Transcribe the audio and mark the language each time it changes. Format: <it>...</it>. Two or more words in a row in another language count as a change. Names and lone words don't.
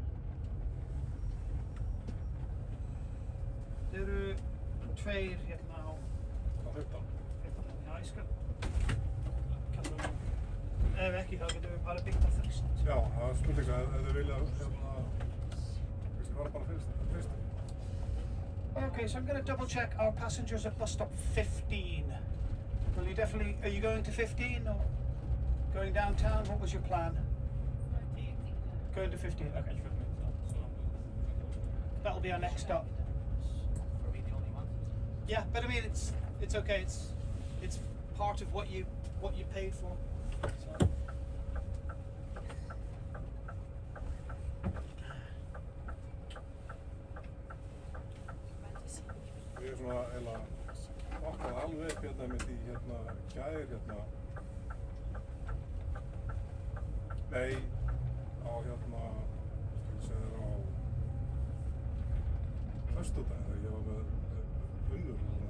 <is>Þeir eru 2 hérna á 15. 15. Já, ég skal kalla það. Ef ekki, þá getum við bara byggt á þrist. Já, það er spurning að ef þau vilja kannski fara bara fyrst.</is> <en>Okay, so I'm going to double check our passengers at bus stop 15. Will you definitely, are you going to 15 or going downtown? What was your plan? Going to 15, okay. That'll be our next stop. Are we the only ones? Yeah, but I mean it's okay. It's part of what you paid for. So.</en> <is>Ég svona eiginlega vaknaði alveg upp hérna með því gær Nei, á skal segja þér á föstudaginn þegar ég var með Unnur</is>